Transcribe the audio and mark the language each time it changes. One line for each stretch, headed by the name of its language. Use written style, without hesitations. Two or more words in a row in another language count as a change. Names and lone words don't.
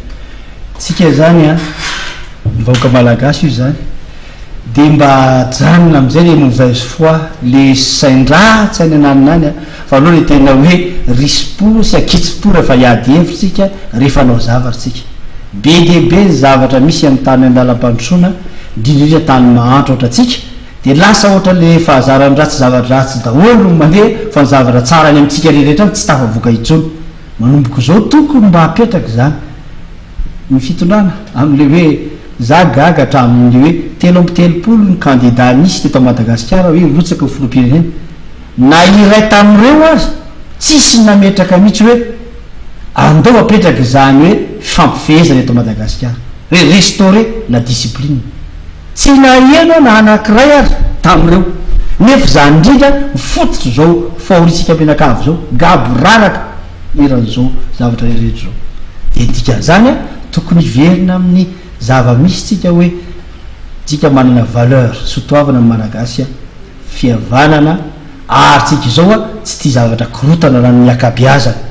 Malagasy: tsika zany vahoaka malagasy io zany de mba janona am'izay
French: le mauvaise foi
Malagasy: le saindratsy any ananinany fa aloha le tena hoe rispo sy akitsy-po rehefa hiady hevitsika rehefa anao zavatra tsika be de be ny zavatra misy amin'ny tany andalam-pandrosoana indrindrindra tany mahantra ohatra tsika de lasa ohatra le fahazarany ratsy zavatra ratsy daholo mandeha fa ny zavatra tsara any amintsika rehetra tsy tafavoaka itsony manomboko zao tokony mba hapetraka zany ny fitondrana am'le hoe za gaga hatramin'le hoe 3 ny candidat nisy teto Madagasikara hoe rotsaka ho filoham-pirenena na iray tamin'ireo azy tsisy nametraka mihitsy hoe andao apetraka zany hoe fampifehezana eto Madagasikara hoe
French: restaurer la discipline
Malagasy: tsy nahiana na anakiray ary tamin'ireo nefa zany indrindra mifototra zao fahoritsika ampianakavy zao gabo raraka eran'izao zavatra rehetra zao de dikan'izany tokony verina amin'ny zava-misy tsika hoe tsika manana valeur sotoavana amin'ny malagasy a fihavanana ary tsika izao a tsy tia zavatra korotana raha ny akabiazana